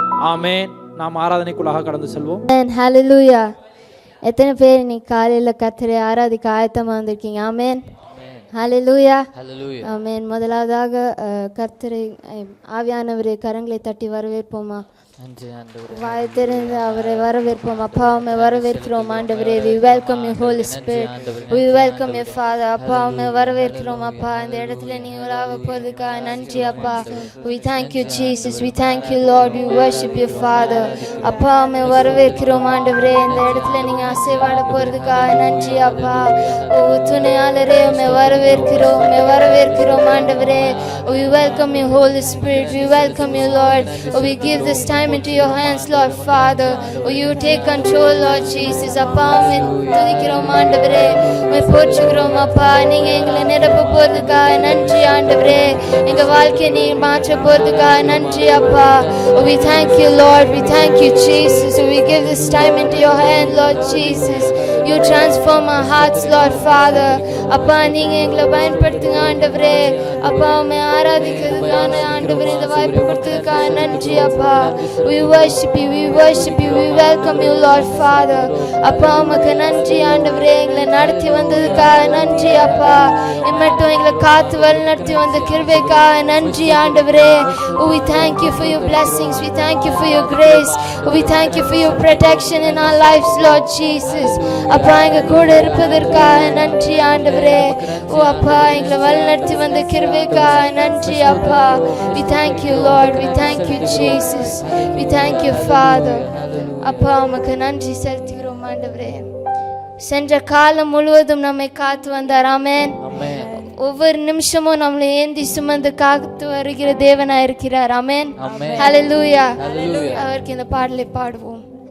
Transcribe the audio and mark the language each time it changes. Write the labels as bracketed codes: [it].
[ta] ஆமென். நாம் ஆராதனைக்குள்ளாக கடந்து செல்வோம். ஹalleluya. எத்தனை பேர் இன்னைக்கு காலையில் கர்த்தரை ஆராதிக்க ஆயத்தமாக வந்திருக்கீங்க? ஆமென். ஹalleluya. ஆமென். முதலாவதாக கர்த்தரை ஆவியானவரை கரங்களை தட்டி வரவேற்போமா? வாய் திறந்து அவரை வரவேற்போம். அப்பா உம்மை வரவேற்கிறோம் ஆண்டவரே. [en] we welcome you holy spirit, we welcome you father. [ta] அப்பா உம்மை வரவேற்கிறோம் அப்பா. இந்த இடத்துல நீங்க உலாவ போறதுக்காக நன்றி அப்பா. [en] we thank you Jesus, we thank you Lord, we worship you father. [ta] அப்பா உம்மை வரவேற்கிறோம் ஆண்டவரே. இந்த இடத்துல நீங்க அசைவாட போறதுக்காக நன்றி அப்பா. ஓ துணையாளரே உம்மை வரவேற்கிறோம், உம்மை வரவேற்கிறோம் ஆண்டவரே. [en] we welcome you holy spirit, we welcome you Lord. we give this time into your hands Lord Father. you take control Lord Jesus. [ta] அப்பா உம்மை துதிக்கிறோம் ஆண்டவரே, உம்மை போற்றுகிறோம் அப்பா. நீங்க எங்களை நிரப்ப போறதுக்காக நன்றி ஆண்டவரே. எங்க வாழ்க்கையை நீ மாற்ற போறதுக்காக நன்றி அப்பா. [en] we thank you Lord, we thank you Jesus. we give this time into your hand Lord Jesus. you transform our hearts Lord Father. [ta] அப்பா நீங்க எங்களை பயன்படுத்துங்க ஆண்டவரே. அப்பா உம்மை ஆராதிக்கிறதுக்கான ஆண்டவரே இந்த வாய்ப்பு கொடுத்ததுக்காக நன்றி அப்பா. [en] we worship you, we worship you, we welcome you Lord Father. [ta] அப்பா உமக்கு நன்றி ஆண்டவரே. எங்களை நடத்தி வந்ததுக்காக நன்றி அப்பா. இம்மட்டும் எங்களை காத்து வழி நடத்தி வந்த கிருபைக்காக நன்றி ஆண்டவரே. [en] we thank you for your blessings, we thank you for your grace, we thank you for your protection in our lives Lord Jesus. [ta] அப்பா எங்க கூட இருப்பதற்காக நன்றி ஆண்டவரே. ஓ அப்பா எங்களை வழி நடத்தி வந்த கிருபைக்காக நன்றி அப்பா. [en] we thank you Lord, we thank you Jesus, we thank you Father. [ta] அப்பா உமக்கு நன்றி செலுத்துகிறோம் ஆண்டவரே. சென்ற காலம் முழுவதும் நம்மை காத்து வந்தார். ஆமென். ஒவ்வொரு நிமிஷமும் நம்மளை ஏந்தி சுமந்து காத்து வருகிற தேவனா இருக்கிறார். ஆமென். ஹalleluya. அவருக்கு இந்த பாடலை பாடுவோம்.